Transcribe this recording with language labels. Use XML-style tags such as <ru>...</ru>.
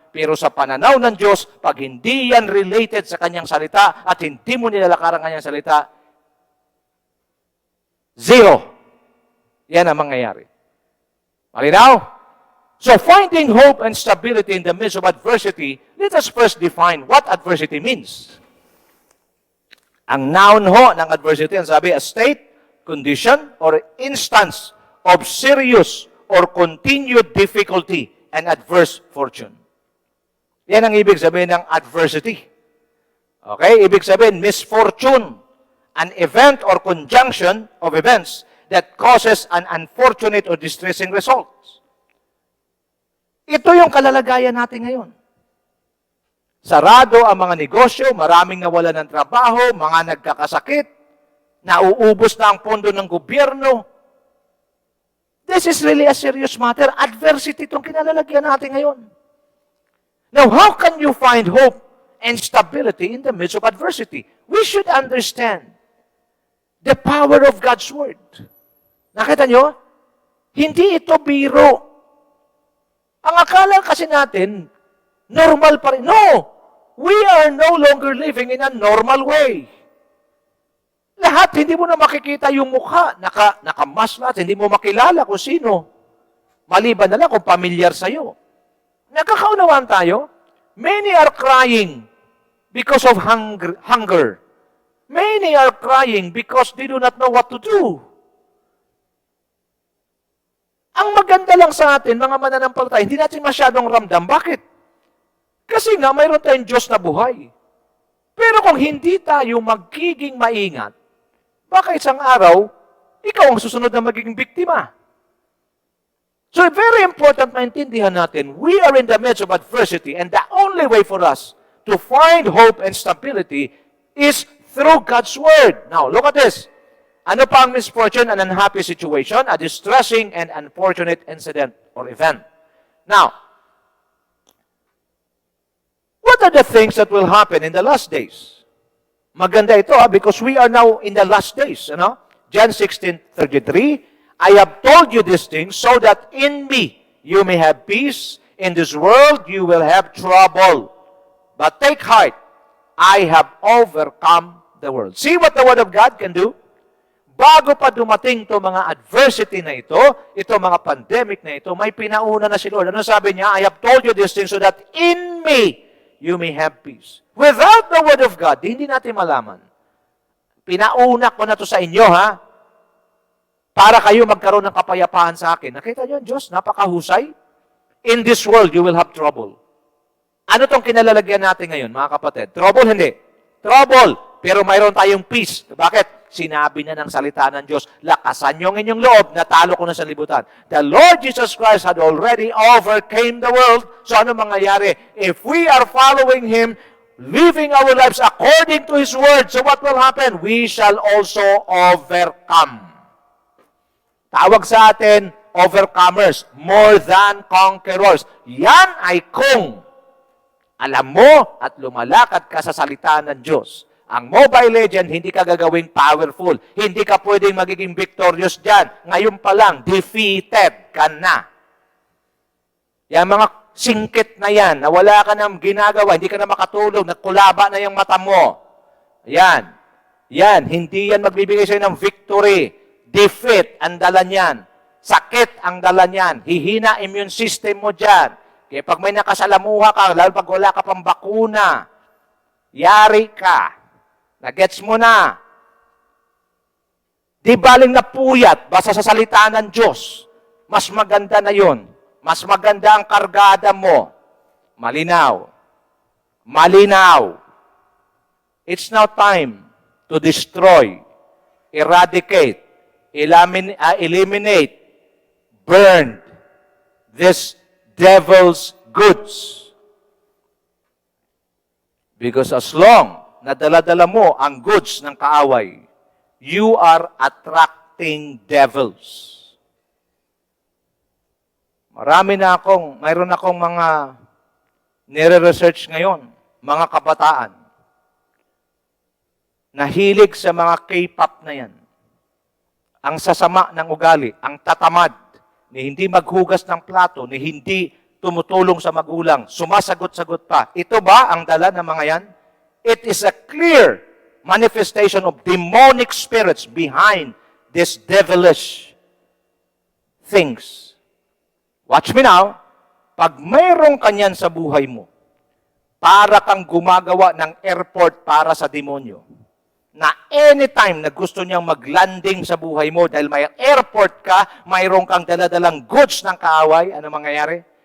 <tl>Pero sa pananaw ng Diyos, pag hindi yan related sa Kanyang salita at hindi mo nilalakaran Kanyang salita, zero. Yan ang mangyayari. Malinaw?</tl> <en>So finding hope and stability in the midst of adversity, let us first define what adversity means.</en> <tl>Ang noun ho ng adversity, ang sabi,</tl> <en>a state, condition, or instance of serious or continued difficulty and adverse fortune.</en> <tl>Yan ang ibig sabihin ng adversity. Okay? Ibig sabihin,</tl> <en>misfortune, an event or conjunction of events that causes an unfortunate or distressing results.</en> <tl>Ito yung kalalagayan natin ngayon. Sarado ang mga negosyo, maraming nawalan ng trabaho, mga nagkakasakit, nauubos na ang pondo ng gobyerno.</tl> <en>This is really a serious matter. Adversity</en> <tl>itong kinalalagyan natin ngayon.</tl> <en>Now, how can you find hope and stability in the midst of adversity? We should understand the power of God's Word.</en> <tl>Nakita nyo? Hindi ito biro. Ang akala kasi natin, normal pa rin. No!</tl> <en>We are no longer living in a normal way.</en> <tl>Lahat, hindi mo na makikita yung mukha. Nakamas lahat, hindi mo makilala kung sino. Maliban na lang kung pamilyar sa'yo. Nagkakaunawaan tayo.</tl> <en>Many are crying because of hunger. Many are crying because they do not know what to do.</en> <tl>Ang maganda lang sa atin, mga mananampalataya, hindi natin masyadong ramdam. Bakit? Kasi nga, mayroon tayong Diyos na buhay. Pero kung hindi tayo magiging maingat, baka isang araw, ikaw ang susunod na magiging biktima.</tl> <en>So, very important</en> <tl>maintindihan natin,</tl> <en>we are in the midst of adversity, and the only way for us to find hope and stability is through God's Word. Now, look at this.</en> <tl>Ano pa ang</tl> <en>misfortune, an unhappy situation, a distressing and unfortunate incident or event? Now, what are the things that will happen in the last days?</en> <tl>Maganda ito</tl> <en>because we are now in the last days. John 16:33, I have told you these things so that in me you may have peace. In this world you will have trouble. But take heart, I have overcome the world. See what the Word of God can do?</en> <tl>Bago pa dumating to mga adversity na ito mga pandemic na ito, may pinauna na si Lord. Ano sabi niya?</tl> <en>I have told you these things so that in me you may have peace. Without the Word of God,</en> <tl>hindi natin malaman. Pinauna ko na to sa inyo, ha? Para kayo magkaroon ng kapayapaan sa akin. Nakita niyo, Diyos, napakahusay.</tl> <en>In this world, you will have trouble.</en> <tl>Ano tong kinalalagyan natin ngayon, mga kapatid? Trouble, hindi. Trouble, pero mayroon tayong peace. Bakit? Sinabi na ng salita ng Diyos, lakasan niyo ang inyong loob, natalo ko na sa libutan.</tl> <en>The Lord Jesus Christ had already overcame the world. So</en> <tl>ano mangyayari?</tl> <en>If we are following Him, living our lives according to His Word, so what will happen? We shall also overcome.</en> <tl>Tawag sa atin,</tl> <en>overcomers, more than conquerors.</en> <tl>Yan ay kung alam mo at lumalakad ka sa salita ng Diyos. Ang Mobile Legend, hindi ka gagawing powerful. Hindi ka pwedeng magiging victorious dyan. Ngayon pa lang, defeated ka na. Yan mga singkit na yan, na wala ka nang ginagawa, hindi ka na makatulog, nagkulaba na yung mata mo. Yan. Yan, hindi yan magbibigay sa'yo ng victory. Defeat ang dala niyan. Sakit ang dala niyan. Hihina immune system mo dyan. Kaya pag may nakasalamuha ka, lalo pag wala ka pang bakuna, yari ka. Nagets mo na. Di baling napuyat, basta sa salita ng Diyos. Mas maganda na yon. Mas maganda ang kargada mo. Malinaw. Malinaw.</tl> <en>It's now time to destroy, eradicate, eliminate, burn this devil's goods. Because as long</en> <tl>na dala-dala mo ang goods ng kaaway,</tl> <en>you are attracting devils.</en> <tl>Mayroon akong mga nire-research ngayon, mga kabataan, na hilig sa mga K-pop na yan. Ang sasama ng ugali, ang tatamad, ni hindi maghugas ng plato, ni hindi tumutulong sa magulang, sumasagot-sagot pa. Ito ba ang dala ng mga yan?</tl> <en>It is a clear manifestation of demonic spirits behind these devilish things. Watch me now.</en> <tl>Pag mayroong kanyan sa buhay mo, para kang gumagawa ng airport para sa demonyo, na anytime na gusto niyang maglanding sa buhay mo dahil may airport ka, mayroong kang daladalang goods ng kaaway, ano mangyayari?</tl>